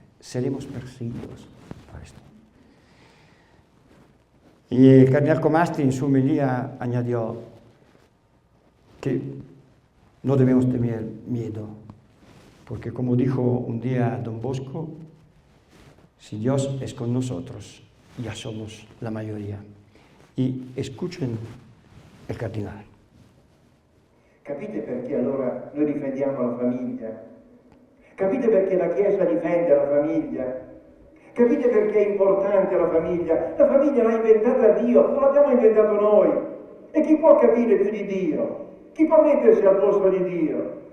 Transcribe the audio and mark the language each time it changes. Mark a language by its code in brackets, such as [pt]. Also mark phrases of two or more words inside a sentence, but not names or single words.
[es] Seremos perseguidos por esto. Y el cardenal Comastri en su homilía añadió que no debemos tener miedo, porque como dijo un día Don Bosco, si Dios es con nosotros, ya somos la mayoría. Y escuchen [it] il cardinale. Capite perché allora noi difendiamo la famiglia? Capite perché la Chiesa difende la famiglia? Capite perché è importante la famiglia? La famiglia l'ha inventata Dio, non l'abbiamo inventato noi. E chi può capire più di Dio? Chi può mettersi al posto di Dio?